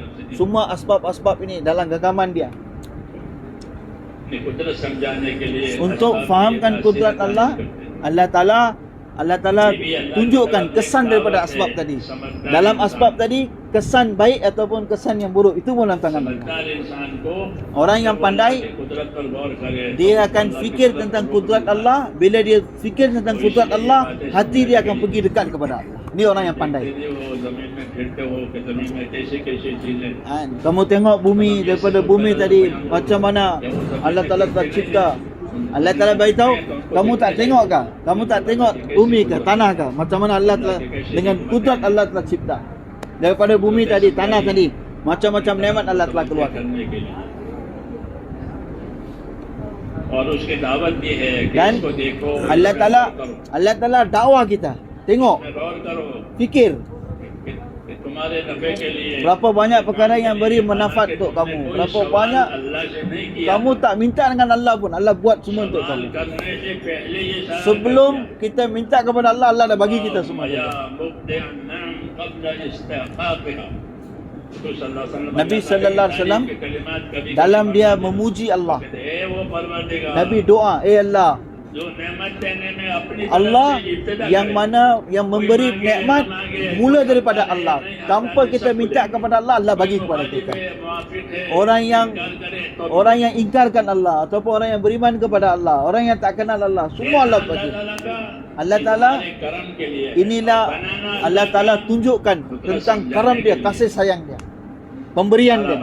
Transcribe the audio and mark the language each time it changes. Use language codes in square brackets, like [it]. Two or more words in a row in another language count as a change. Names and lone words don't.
[ms] Semua asbab-asbab ini dalam genggaman dia. Untuk fahamkan kudrat Allah, Allah Ta'ala tunjukkan kesan daripada asbab tadi. Dalam asbab tadi, kesan baik ataupun kesan yang buruk, itu dalam tangan Allah. Orang yang pandai, dia akan fikir tentang kudrat Allah. Bila dia fikir tentang kudrat Allah, hati dia akan pergi dekat kepada Allah. Ni orang yang pandai. [hi] देखते हो जमीन में फिरते हो कि जमीन में कैसे कैसे चीजें [ms] Kamu tengok bumi, daripada bumi tadi macam mana Allah Ta'ala telah cipta. Allah Ta'ala beritahu, kamu tak tengok kah? Kamu tak tengok bumi kah? Tanah kah? Macam mana Allah telah, dengan kudrat Allah telah cipta. Daripada bumi tadi, tanah tadi, macam-macam nikmat Allah telah keluarkan. [hi] करने के लिए और उसकी दावत दी है कि [ms] Dan [hi] इसको देखो [ms] Allah Ta'ala dakwah kita. Tengok, [hi] गौर करो [ms] fikir. [hi] कि तुम्हारे नफे के लिए [ms] Berapa banyak perkara yang beri manfaat untuk kamu. [hi] कोई [ms] Berapa [hi] सवाल [ms] banyak [hi] अल्लाह से नहीं किया [ms] kamu tak minta dengan Allah pun. Allah buat semua untuk [hi] सवाल [ms] kamu. [hi] करने से पहले ये सारा [ms] Sebelum kita minta kepada Allah, Allah dah bagi kita semua. [ar] يا مبدئ النعم قبل استحقاقها तो صلى الله عليه وسلم [ms] Nabi [ar] صلى الله عليه وسلم [hi] के कलिमात कभी [ms] dalam dia memuji Allah. [hi] कहते हैं, "ए वो परवरदिगार [ms] Nabi doa, Allah, [hi] जो नेमत देने में अपनी [ms] Allah [hi] तरफ से इब्तिदा [ms] yang [hi] करे। [ms] mana yang memberi nikmat mula daripada Allah. Tanpa kita minta kepada Allah, Allah bagi kepada kita. Orang yang ingkarkan Allah ataupun orang yang beriman kepada Allah, orang yang tak kenal Allah, semua Allah bagi. Allah Ta'ala, inilah Allah Ta'ala tunjukkan tentang karam dia, kasih sayang dia, pemberian dia.